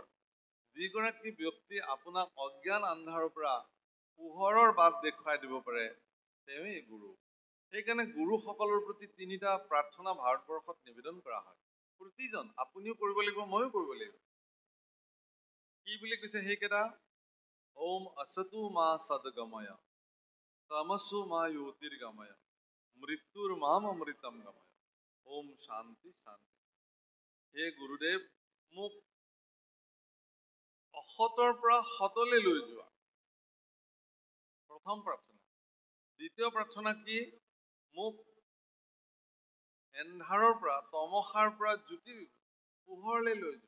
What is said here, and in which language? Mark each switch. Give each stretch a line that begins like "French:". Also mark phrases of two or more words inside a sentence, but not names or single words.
Assamese: যিগৰাকী ব্যক্তি আপোনাক অজ্ঞান আন্ধাৰৰ পৰা পোহৰৰ বাট দেখুৱাই দিব পাৰে, তেওঁৱেই গুৰু। সেইকাৰণে গুৰুসকলৰ প্ৰতি তিনিটা প্ৰাৰ্থনা ভাৰতবৰ্ষত নিবেদন কৰা হয়। প্ৰতিজন, আপুনিও কৰিব লাগিব, ময়ো কৰিব লাগিব। কি বুলি কৈছে সেইকেইটা?
Sanskrit: ওম असतु मा सद्गमय, तमसु मा ज्योतिर्गमय, मृत्युर माम अमृतम गमय, ओम शांति शांति।
Assamese: হে গুৰুদেৱ, মোক অসতৰ পৰা সতলৈ লৈ যোৱা। প্ৰথম প্ৰাৰ্থনা। দ্বিতীয় প্ৰাৰ্থনা কি? মোক এন্ধাৰৰ পৰা, তমসাৰ পৰা জ্যোতিৰ পোহৰলৈ লৈ যোৱা।